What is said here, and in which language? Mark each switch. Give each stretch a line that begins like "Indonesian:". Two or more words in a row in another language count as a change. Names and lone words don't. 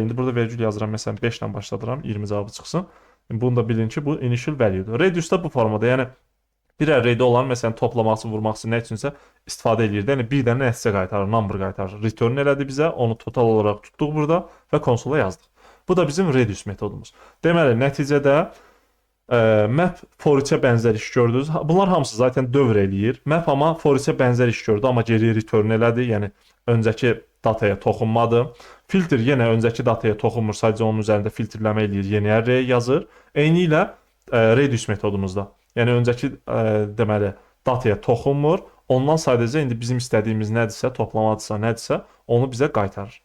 Azerbaijani: İndi burada vergül yazıram, məsələn, 5 ilə başladıram, 20 cavabı çıxsın. Bunu da bilin ki, bu
English: initial value-dur.
Azerbaijani: Reduce-da bu formada, yəni bir array-də olan, məsələn, toplamaq üçün, vurmaq üçün nə üçünsə istifadə edirdi. Yəni bir dənə nəticə qaytarır, number qaytarır. Return elədi bizə, onu total olaraq tutduq burada və konsola yazdıq. Bu da bizim reduce metodumuz. Deməli, nəticədə map
English: for each-ə
Azerbaijani: bənzər iş gördünüz. Bunlar hamısı zaten dövr eləyir. Map amma
English: for each-ə
Azerbaijani: bənzər iş gördü, amma geriyə return elədi. Yəni öncəki dataya toxunmadı. Filtr yenə öncəki dataya toxunmur, sadəcə onun üzərində filtrləmə eləyir, yeni array yazır. Eyni ilə reduce metodumuzda. Yəni öncəki deməli dataya toxunmur. Ondan sadəcə indi bizim istədiyimiz nədirsə, toplamadısa, nədirsə, onu bizə qaytarır.